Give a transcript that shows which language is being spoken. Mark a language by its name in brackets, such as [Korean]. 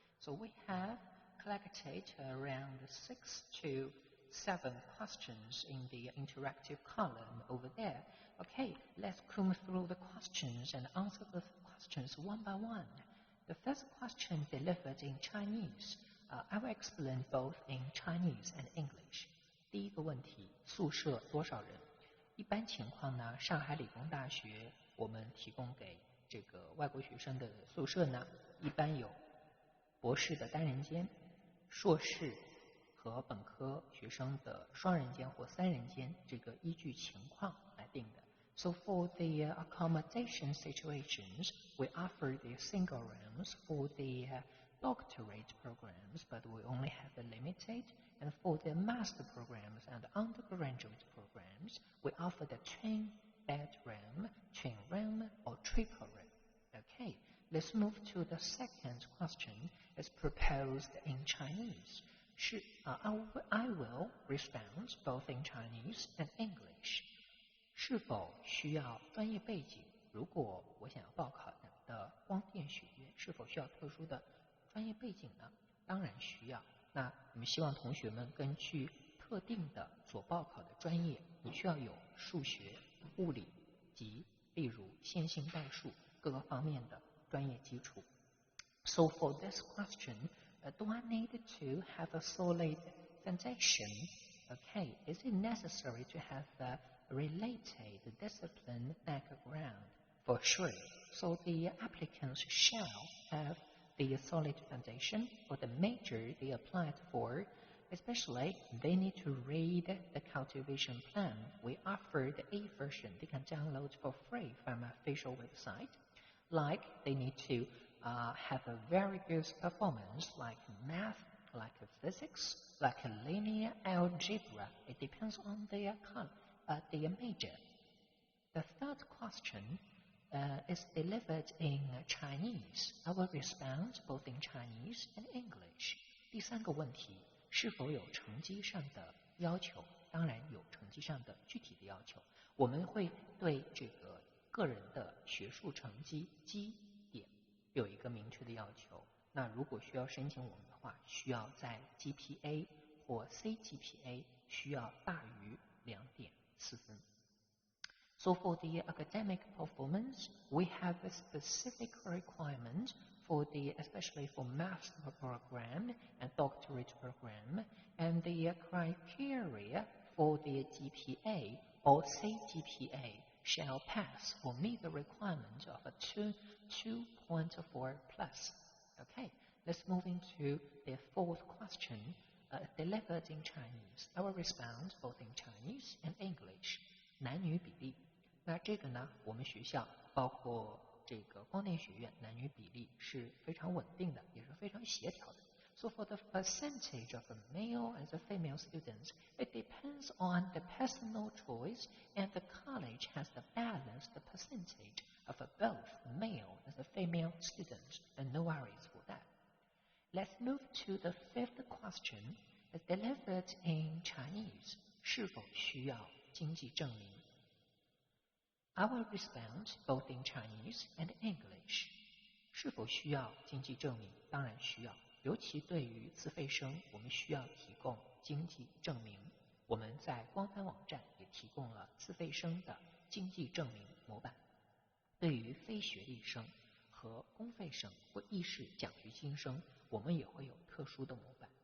[English] So we have collected around 6 to 7 questions in the interactive column over there. Okay, let's comb through the questions and answer the questions one by one. The first question delivered in Chinese. I will explain both in Chinese and English. [Chinese] 第一个问题，宿舍多少人？一般情况呢，上海理工大学我们提供给这个外国学生的宿舍呢，一般有博士的单人间，硕士和本科学生的双人间或三人间，这个依据情况来定的。 [English] So for the accommodation situations, we offer the single rooms for the doctorate programs, but we only have the limited. And for the master programs and undergraduate programs, we offer the twin bedroom, twin room, or triple room. Okay, let's move to the second question. It's proposed in Chinese. I will respond both in Chinese and English. [Chinese] 是否需要专业背景？如果我想要报考的光电学院，是否需要特殊的专业背景呢？当然需要。那我们希望同学们根据特定的所报考的专业，你需要有数学、物理及例如线性代数各个方面的专业基础。 [English] So for this question, do I need to have a solid foundation? Okay, is it necessary to have a related discipline background? For sure. So the applicants shall have the solid foundation for the major they applied for. Especially, they need to read the cultivation plan. We offer the A version they can download for free from our official website. Like, they need to have a very good performance like math, like physics, like linear algebra. It depends on their major. The third question is delivered in Chinese. I will respond both in Chinese and English. [Chinese] 第三个问题，是否有成绩上的要求？当然有成绩上的具体的要求。我们会对这个个人的学术成绩基点有一个明确的要求。那如果需要申请我们的话，需要在 GPA 或 CGPA 需要大于2.4分。 [English] So for the academic performance, we have a specific requirement for especially for master program and doctorate program, and the criteria for the GPA or CGPA shall pass or meet the requirement of a 2.4 plus. Okay, let's move into the fourth question, delivered in Chinese. I will respond both in Chinese and English. [Chinese] 男女比例，那这个呢，我们学校包括这个光电学院男女比例是非常稳定的，也是非常协调的。 [English] So for the percentage of the male and the female students, it depends on the personal choice, and the college has the balanced percentage of both male and the female students, and no worries for that. Let's move to the fifth question, delivered in Chinese. [Chinese] 是否需要经济证明？ [English] I will respond both in Chinese and English. [Chinese] 是否需要经济证明？当然需要。尤其对于自费生，我们需要提供经济证明。我们在官方网站也提供了自费生的经济证明模板。对于非学历生和公费生或亦是奖学金生，我们也会有特殊的模板。